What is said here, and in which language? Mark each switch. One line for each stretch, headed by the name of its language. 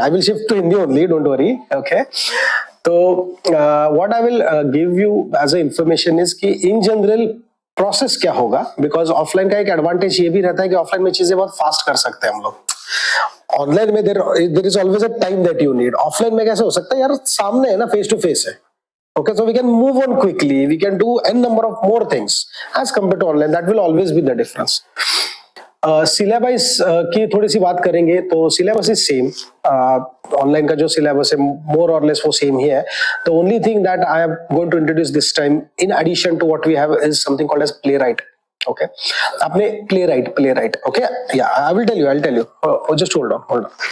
English: I will shift to Hindi only, don't worry, okay. तो what I will give you as a information is
Hindi: कि in general process क्या होगा, because offline का एक advantage ये भी रहता है कि ऑफलाइन में चीजें बहुत फास्ट कर सकते हैं हम लोग। ऑनलाइन में
English: There is always a time that you need.
Hindi: Offline में कैसे हो सकता है यार, सामने है ना, फेस टू फेस है,
English: okay, so we can move on quickly, we can do n number of more things as compared to online. That will always be the difference.
Hindi: Syllabus की थोड़ी सी बात करेंगे तो सिलेबस इज सेम, ऑनलाइन का जो syllabus है मोर और less वो सेम ही है।
English: The only thing that I am going to introduce this time in addition to what we have is something called as playwright, okay. आपने playwright, okay, या I will tell you, just hold on.